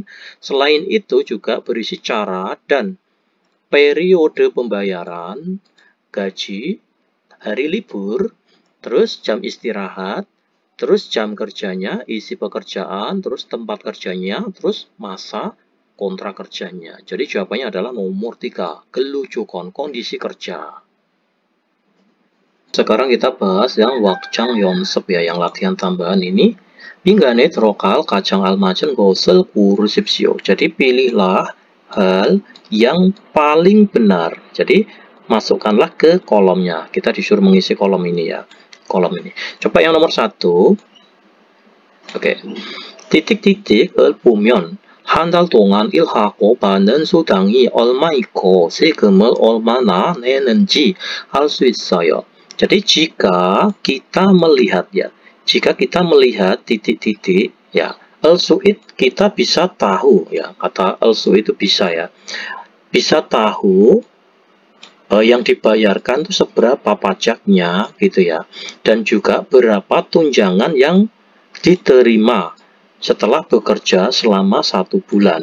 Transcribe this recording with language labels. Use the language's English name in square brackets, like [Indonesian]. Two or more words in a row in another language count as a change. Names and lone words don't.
[Indonesian] Selain itu juga berisi cara dan periode pembayaran, gaji, hari libur, terus jam istirahat, terus jam kerjanya, isi pekerjaan, terus tempat kerjanya, terus masa kontrak kerjanya. Jadi jawabannya adalah nomor 3, 근로조건, kondisi kerja. Sekarang kita bahas yang [Korean] 확장 연습 [Indonesian] ya, yang latihan tambahan ini. [Korean] 인간에 들어갈 가장 알맞은 것을 고르십시오. [Indonesian] Jadi pilihlah hal yang paling benar. Jadi masukkanlah ke kolomnya. Kita disuruh mengisi kolom ini ya. Kolom ini. Coba yang nomor 1. Oke. [Korean] titik-titik을 보면 한 달 동안 일하고 받는 수당이 얼마이고 세금을 얼마나 내는지 알 수 있어요. [Indonesian] Jadi jika kita melihat ya, jika kita melihat titik-titik ya, al-su'id kita bisa tahu ya, kata al-su'id itu bisa ya, bisa tahu yang dibayarkan itu seberapa pajaknya gitu ya, dan juga berapa tunjangan yang diterima setelah bekerja selama 1 bulan.